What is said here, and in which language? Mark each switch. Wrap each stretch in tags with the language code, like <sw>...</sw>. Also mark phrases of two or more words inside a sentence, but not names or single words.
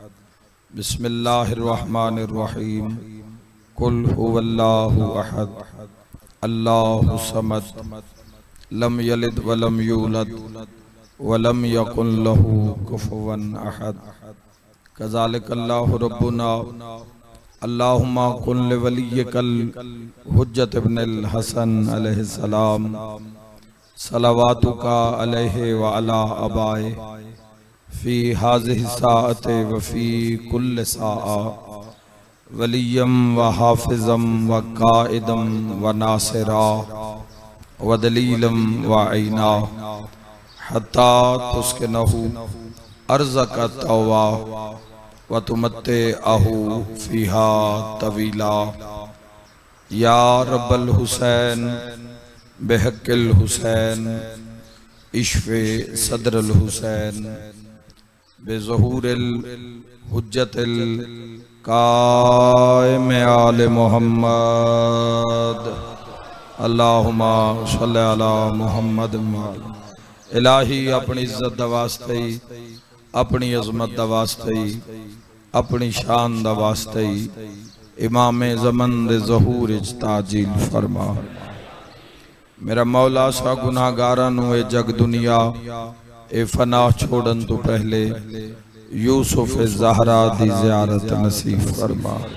<ar>بسم الله الرحمن الرحيم. قل هو الله أحد الله الصمد لم يلد ولم يولد ولم يكن له كفوا أحد. كذلك الله ربنا اللهم كن لوليك الحجة ابن الحسن عليه السلام صلواتك عليه وعلى آبائه في هذه الساعة وفي كل ساعة وليا وحافظا وقائدا وناصرا ودليلا وعينا حتى تسكنه أرضك طوعا وتمتعه فيها طويلا. يا رب الحسين بحق الحسين اشف صدر الحسين بظهور الحجة القائم آل محمد اللهم صل على محمد.</ar> <pa>الٰہی اپنی عزت دا واسطے ہی، اپنی عظمت دا واسطے ہی، اپنی شان دا واسطے ہی امام زمن دے ظہور اچ تعجیل فرما. میرا مولا سا گناہگاراں نوں اے جگ دنیا اے فنا چھوڑن تو پہلے یوسف زہرا دی زیارت نصیب فرما.</pa>